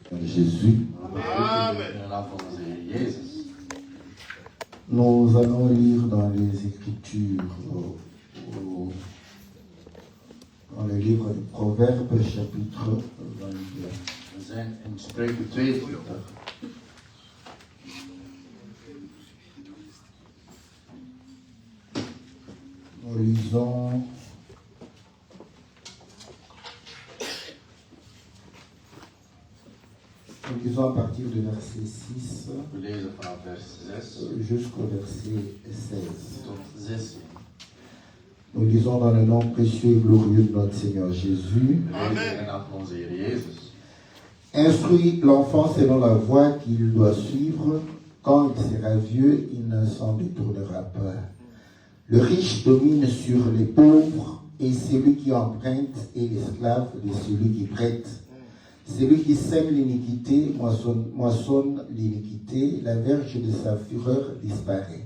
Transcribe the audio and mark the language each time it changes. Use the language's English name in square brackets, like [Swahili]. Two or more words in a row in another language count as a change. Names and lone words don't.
[French] Jésus. Amen. Nous allons lire dans les Écritures, dans le livre de Proverbes, chapitre 22. [Dutch] We zijn in Spreuken 22. [French] Nous lisons à partir du verset 6 [Dutch] We lezen vanaf vers 6 [French] jusqu'au verset 16. [Dutch] tot 16. [French] Nous lisons dans le nom précieux et glorieux de notre Seigneur Jésus. [Dutch] We lezen in de naam van onze Heer Jezus. [French] Instruis l'enfant selon la voie qu'il doit suivre. Quand il sera vieux, il ne s'en détournera pas. Le riche domine sur les pauvres, et celui qui emprunte est l'esclave de celui qui prête. Celui qui sème l'iniquité moissonne l'iniquité, la verge de sa fureur disparaît.